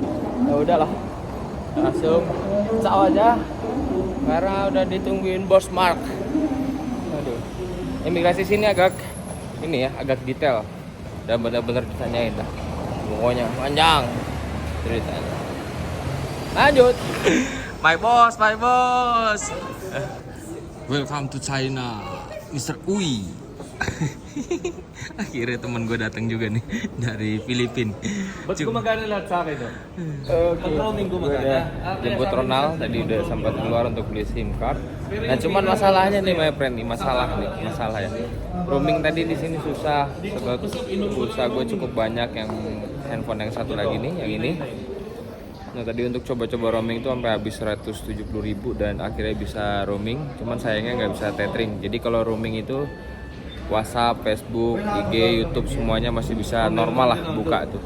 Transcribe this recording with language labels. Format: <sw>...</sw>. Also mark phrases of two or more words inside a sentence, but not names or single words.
<id>Ya udahlah, langsung caw aja karena udah ditungguin bos Mark. Aduh, imigrasi sini agak agak detail dan benar-benar ditanyain dah, pokoknya panjang ceritanya. Lanjut.</id> <en>My boss. Welcome to China, Mr.</en> <id>Ui. Akhirnya teman gue datang juga nih dari Filipina.</id> <tl>Ba't gumagana lahat sa akin no? Pag-roaming gumagana.</tl> <id>Jemput Ronald tadi udah sempat keluar untuk beli</id> <en>SIM card.</en> <id>Nah cuman masalahnya nih</id> <en>my friend,</en> <id>masalah ya. Roaming tadi di sini susah. Sebab pulsa gue cukup banyak, yang handphone yang satu lagi nih, yang ini. Nah tadi untuk coba-coba roaming itu sampai habis 170.000 dan akhirnya bisa roaming. Cuman sayangnya nggak bisa tethering. Jadi kalau roaming itu WhatsApp, Facebook, IG, YouTube semuanya masih bisa normal lah buka tuh.</id>